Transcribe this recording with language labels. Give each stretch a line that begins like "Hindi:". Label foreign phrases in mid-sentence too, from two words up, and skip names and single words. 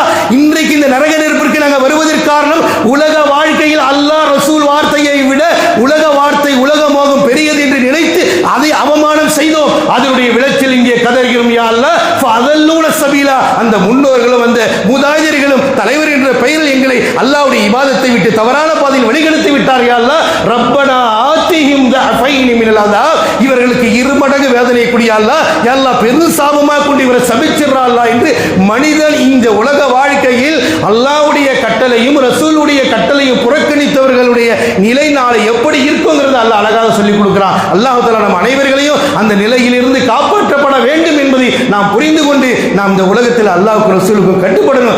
Tamil: இன்றைக்கு இந்த நரக நெருப்பிற்கு நாங்கள் வருவதற்கு காரணம் உலக வாழ்க்கையில் அல்லாஹ் ரசூல் வார்த்தையை விட உலக வார்த்தை, உலக மோகம் பெரியது என்று நினைத்து அதை அவமானம் செய்தோம், அதனுடைய விளைச்சல் இங்கே கதறுகிறோம். யா அல்லாஹ்
Arabic: فأضلونا السبيلا,
Tamil: அந்த முன்னோர்களும் அந்த மூதாதையர்களும் தலைவர் என்ற பெயரில் எங்களை அல்லாஹ்வுடைய இபாதத்தை விட்டு தவறான பாதையில் வழிகெடுத்து விட்டார்.
Arabic: يا الله ربنا آتهم ضعفين من العذاب,
Tamil: இவர்களுக்கு 2 மடங்கு வேதனை கூடிய அல்லாஹ், யா அல்லாஹ் பெரும் சாபமாக கொண்டு இவரை சபிச்சிரா அல்லாஹ் என்று மனிதன் இந்த உலக வாழ்க்கையில் அல்லாஹ்வுடைய கட்டளையும் ரசூலுடைய கட்டளையும் புறக்கணித்தவர்களுடைய நிலை நாளை எப்படி இருக்குங்கிறது அல்லாஹ் அழகாக சொல்லிக் கொடுக்கிறான். அல்லாஹ் தஆலா நம் அனைவர்களையும் அந்த நிலையிலிருந்து காப்பாற்றப்பட வேண்டும் என்பதை நாம் புரிந்து கொண்டு நாம் இந்த உலகத்தில் அல்லாஹ்வுக்கு ரசூலுக்கு கட்டுப்படணும்.